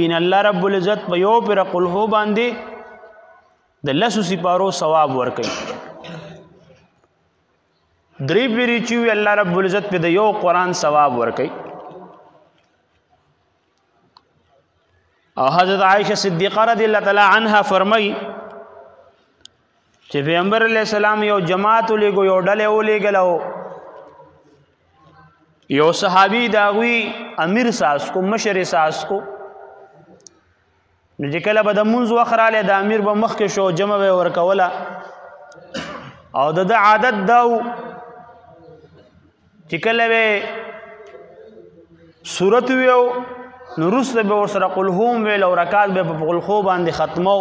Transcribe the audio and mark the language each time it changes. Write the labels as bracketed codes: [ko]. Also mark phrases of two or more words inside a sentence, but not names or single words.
[ps] الله رب العزت په یو پر [ar] قل هو [ps] باندې د لسو سپارو ثواب ورکوي. درې پیری چې وي الله رب العزت په د یو قرآن ثواب ورکوي. او حضرت عائشہ صدیقہ [ar] رضی اللہ تعالی عنها [ps] فرمای چې پیغمبر [ar] علیہ السلام [ps] یو جماعت ولېږو، یو ډلې ولېږلو، یو صحابي د هغوی امیر ساز کو، مشر ساز کو. نو چې کله به د مونځ وخت رالی د امیر به مخکې شو، جمع به یې ورکوله او د ده عادت دا و چې کله به صورت ویو نو وروسته به ورسره [ar] قل هو [ps] ویل او رکات به په [ar] قل هو [ps] باندې ختمو.